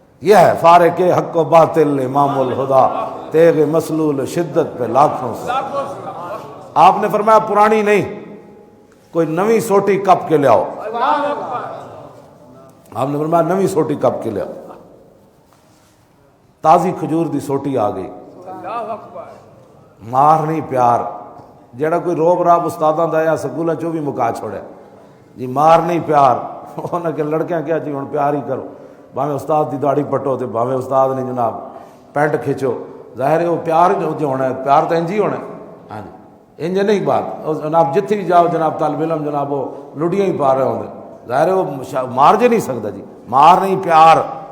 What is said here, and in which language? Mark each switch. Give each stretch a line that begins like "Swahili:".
Urdu: یہ ہے فارق حق و باطل امام الہدا, تیغ مسلول شدت پہ لاکھوں سے.
Punjabi: آپ نے فرمایا پرانی نہیں, کوئی نوی سوٹی کپ کے لے آؤ. آپ نے فرمایا نوی سوٹی کپ کے لے آؤ. تازی کھجور دی سوٹی آ گئی. مار نہیں پیار, جیڑا کوئی روب راب استاداں دا یا سکولاں چوں بھی مکا چھوڑے جی, مار نہیں پیار. انہاں کہ لڑکیاں کیا جی ہن پیار ہی کرو, بھاویں استاد دی داڑھی پٹو تے بھاویں استاد نے جناب پینٹ کھچو, ظاہر ہے وہ پیار جو ہونا ہے, پیار تو انج ہی ہونا ہے. ہاں جی انج نہیں بات, جناب جتھے بھی جاؤ جناب طالب علم جناب وہ لڑیاں ہی پا رہے ہوندے, ظاہر ہے وہ مار جے نہیں سکتا جی, مار نہیں پیار.